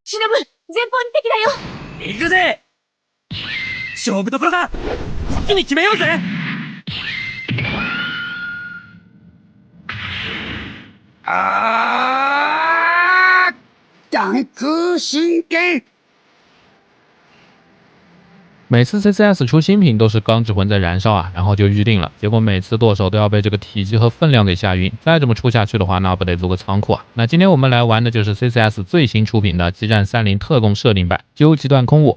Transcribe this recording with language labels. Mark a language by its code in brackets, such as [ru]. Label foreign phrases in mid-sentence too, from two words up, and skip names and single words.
[ja] 忍、前方に敵だよ。行くぜ。勝負どころだ。一気に決めようぜ。胆空神剣。 [zh] 每次 CCS 出新品都是钢之魂在燃烧啊，然后就预定了，结果每次剁手都要被这个体积和分量给吓晕，再这么出下去的话，那不得租个仓库啊？那今天我们来玩的就是 CCS 最新出品的激战30特供设定版究极断空我。